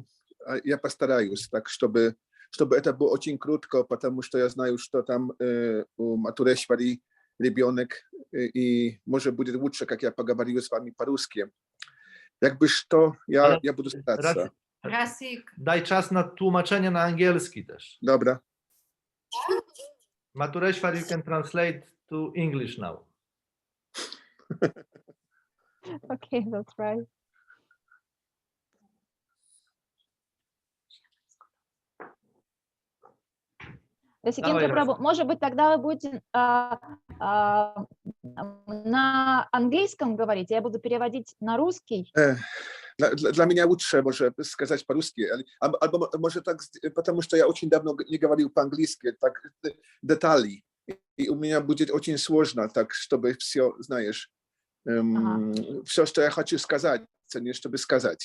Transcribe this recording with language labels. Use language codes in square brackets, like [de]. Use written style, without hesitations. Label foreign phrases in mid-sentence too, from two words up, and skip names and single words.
[ru] Я постараюсь, так, чтобы это было очень крутко, потому что я знаю, что там у Матурешвари ребенок, и может будет лучше, как я поговорю с вами по-русски. Jakby что, я буду стараться. Расик. [pl] Daj czas na tłumaczenie na angielski też. Dobra. [en] Matureshwar, you can translate to English now. Okay, that's right. [ru] Расикендра Прабhu, может быть, тогда вы будете на английском говорить, я буду переводить на русский. Для меня лучше, может сказать по-русски, або может так, потому что я очень давно не говорил по-английски, так детали, и у меня будет очень сложно, так, чтобы все, знаешь, все, что я хочу сказать, не чтобы сказать.